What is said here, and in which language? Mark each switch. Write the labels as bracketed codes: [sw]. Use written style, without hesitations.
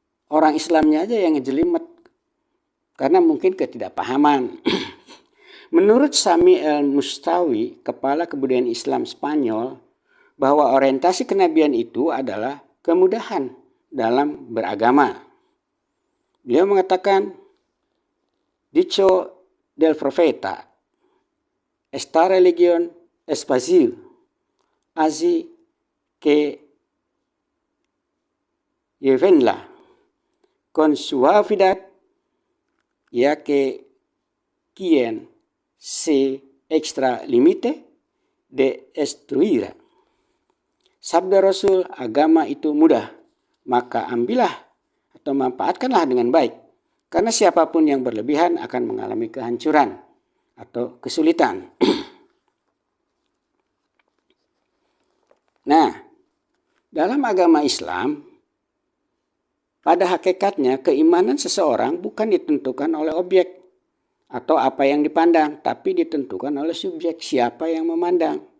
[id] Orang Islamnya aja yang ngejelimet karena mungkin ketidakpahaman. Menurut Sami El-Mustawi, kepala kebudayaan Islam Spanyol, bahwa orientasi kenabian itu adalah kemudahan dalam beragama. Beliau mengatakan, [es] dicho del profeta, esta religión es fácil, así que llevenla con suavidad, ya que quien se extralimite destruirá. [id] Sabda Rasul, agama itu mudah, maka ambillah atau manfaatkanlah dengan baik. Karena siapapun yang berlebihan akan mengalami kehancuran atau kesulitan. Nah, dalam agama Islam, pada hakikatnya keimanan seseorang bukan ditentukan oleh objek atau apa yang dipandang, tapi ditentukan oleh subjek, siapa yang memandang.